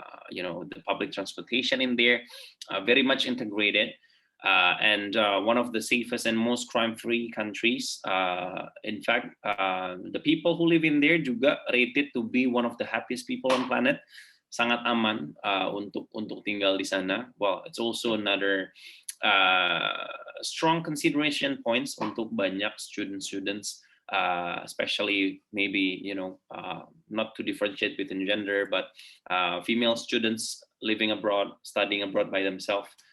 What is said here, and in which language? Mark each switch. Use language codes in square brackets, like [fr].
[en] The public transportation in there, very much integrated. And one of the safest and most crime-free countries. In fact, the people who live in there [id] juga [en] rated to be one of the happiest people on planet. [id] Sangat aman untuk tinggal di sana. [en] Well, it's also another strong consideration points [id] untuk [en] banyak students, especially maybe not to differentiate between gender, but female students living abroad, studying abroad by themselves.